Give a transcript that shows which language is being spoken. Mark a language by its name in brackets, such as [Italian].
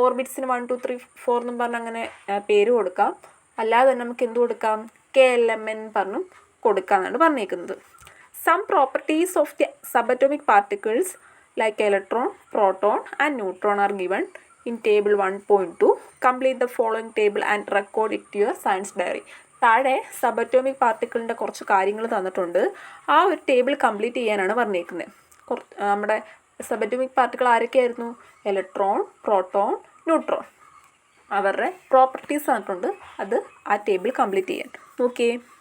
[Malayalam] ഓർബിറ്റ്സിന് 1, 2, 3, 4 എന്നും പറഞ്ഞ് അങ്ങനെ പേര് കൊടുക്കാം. അല്ലാതെ തന്നെ നമുക്ക് എന്ത് കൊടുക്കാം? KLMN പറഞ്ഞും കൊടുക്കാമെന്നാണ് പറഞ്ഞേക്കുന്നത്. [English] Some properties of the subatomic particles like electron, proton and neutron are given in table 1.2. Complete the following table and record it to your science diary. [Malayalam] താഴെ സബറ്റോമിക് പാർട്ടിക്കിളിൻ്റെ കുറച്ച് കാര്യങ്ങൾ തന്നിട്ടുണ്ട്. ആ ഒരു ടേബിൾ കംപ്ലീറ്റ് ചെയ്യാനാണ് പറഞ്ഞേക്കുന്നത്. നമ്മുടെ subatomic particle ആരൊക്കെയായിരുന്നു? Electron, proton, neutron. അവരുടെ പ്രോപ്പർട്ടീസ് തന്നിട്ടുണ്ട്. അത് ആ ടേബിൾ കംപ്ലീറ്റ് ചെയ്യാൻ നോക്കിയേ.